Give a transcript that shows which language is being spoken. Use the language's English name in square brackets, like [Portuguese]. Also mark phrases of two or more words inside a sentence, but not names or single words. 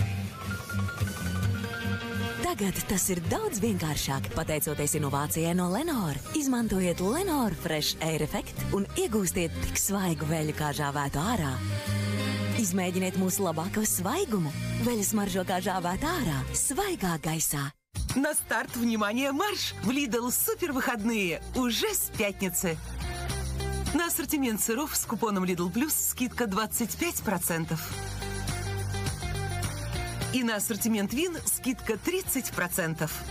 [Latvian] Tagad tas ir daudz vienkāršāk, pateicoties inovācijai no Lenor. Izmantojiet Lenor Fresh Air Effect un iegūstiet tik svaigu veļu, kā žāvētu ārā. Izmēģiniet mūsu labāko svaigumu. Veļa smaržo kā žāvēt ārā, svaigā gaisā. [Russian] На старт, внимание, марш! В Lidl супервыходные уже с пятницы. На ассортимент сыров с купоном Lidl Plus скидка 25%. И на ассортимент вин скидка 30%.